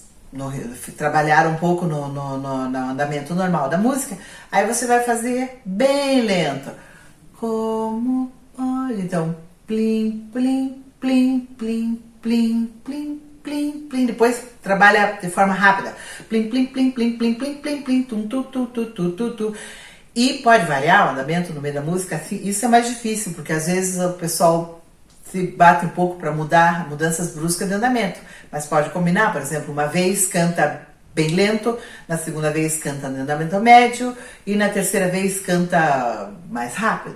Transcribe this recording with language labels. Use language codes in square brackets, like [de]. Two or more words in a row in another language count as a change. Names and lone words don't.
[pt] trabalhar um pouco no andamento normal da música, aí você vai fazer bem lento. Como pode? Então, plim, plim, plim, plim, plim, plim, plim, plim. Depois trabalha de forma rápida. Plim, plim, plim, plim, plim, plim, plim, plim, tum, tu, tu, tu, tu, tu, tu. E pode variar o andamento no meio da música, assim, isso é mais difícil, porque às vezes o pessoal se bate um pouco para mudanças bruscas de andamento. Mas pode combinar, por exemplo, uma vez canta bem lento, na segunda vez canta no andamento médio e na terceira vez canta mais rápido.